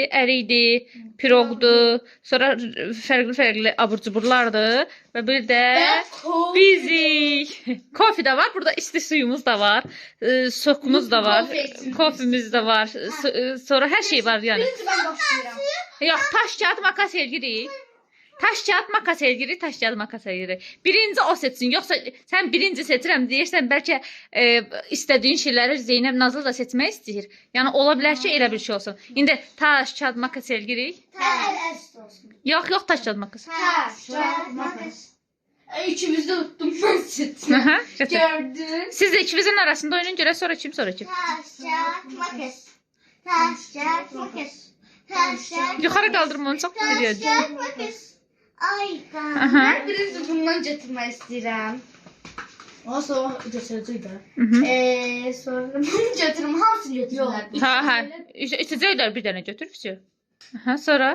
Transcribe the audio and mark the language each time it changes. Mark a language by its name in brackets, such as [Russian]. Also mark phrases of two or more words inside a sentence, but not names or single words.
[Azerbaijani] Ərikdir, piroqdur, sonra fərqli abur-cuburlardır və bir də bizik. Kofe də var. Burada isti suyumuz da var. Sokumuz da var. Kofemiz də var. Sonra hər şey var yəni. Birinci mən başlayıram. Yox, [Turkish] taş, kağıt, makas elgirik. Taş, kağıt, makas elgirik, taş, kağıt, makas elgirik. [Azerbaijani] Birinci o seçsin. Yoxsa sən birinci seçirəm deyirsən, bəlkə istədiyin şeyləri Zeynəb Nazlı da seçmək istəyir. Yəni ola bilər ki, elə bir şey olsun. [Turkish] İndi taş, kağıt, makas elgirik. Yox, taş, kağıt, makas. Taş, kağıt, makas. İkimiz də tuttum mən seçtim. [Azerbaijani] Aha, götür. Gördün. Siz də ikinizin arasında oynayın görə sonra kim sonra kim. [Turkish] Taş, kağıt, makas. Taş, kağıt, makas. Taş, kağıt, [Azerbaijani] Yuxarı qaldırma onu çox biliyordu. [Turkish] kağıt, makas. Ay, [Azerbaijani] Aha. Mən birinci bundan götürmək istəyirəm. O sonra götürəcək də. Sonra bunu götürüm. Hamısını götürürlər. Ha. İçəcəklər bir dənə götür. Aha, sonra